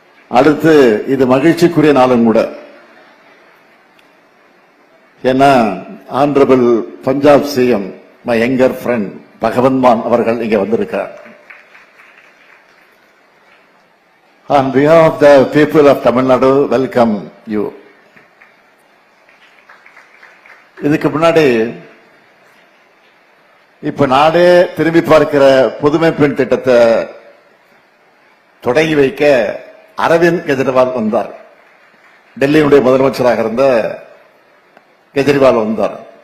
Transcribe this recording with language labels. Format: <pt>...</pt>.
<ta>அடுத்து இது மகிழ்ச்சிக்குரிய நாளும் கூட. ஏன்னா honourable Punjab CM</ta> <en>my younger friend</en> <ta>Bhagwant மான் அவர்கள் இங்க வந்திருக்கார்.</ta> <en>On behalf of the people of Tamil Nadu, welcome you.</en> <ta>இதுக்கு முன்னாடி இப்ப நாடே திரும்பி பார்க்கிற புதுமை பெண் திட்டத்தை தொடங்கி வைக்க அரவிந்த் கெஜ்ரிவால் வந்தார். டெல்லியினுடைய முதலமைச்சராக இருந்த கெஜ்ரிவால் வந்தார்.</ta>